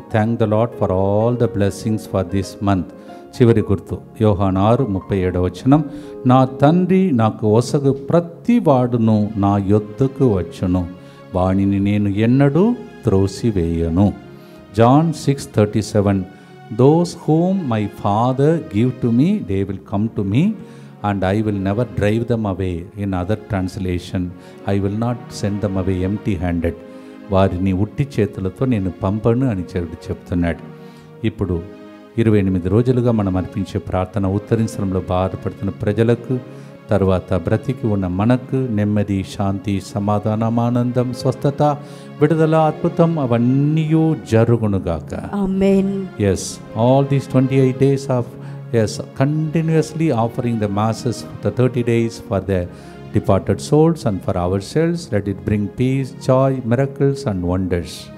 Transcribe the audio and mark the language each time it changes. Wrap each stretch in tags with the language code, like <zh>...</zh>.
<en>Thank the lord for all the blessings for this month.</en> <te>చివరి గుర్తు యోహాను 6:37 నా తండ్రి నాకు ఒసగు ప్రతి వాడును నా యొద్దకు వచ్చును, వాణిని నేను ఎన్నడూ త్రోసివేయను.</te> <en>John 6:37 those whom my father give to me they will come to me and I will never drive them away. In other translation, I will not send them away empty handed.</en> <te>వారిని ఉట్టి చేతులతో నేను పంపను అని చెప్తున్నాడు. ఇప్పుడు 28 రోజులుగా మనం అర్పించే ప్రార్థన ఉత్తరించడంలో బాధపడుతున్న ప్రజలకు, తర్వాత బ్రతికి ఉన్న మనకు నెమ్మది, శాంతి, సమాధానం, ఆనందం, స్వస్థత, విడుదల, అద్భుతం అవన్నీ జరుగునుగాక. ఆమేన్.</te> <en>Yes, all these 28 days of continuously offering the masses for the 30 days for the departed souls and for ourselves. Let it bring peace, joy, miracles and wonders.</en>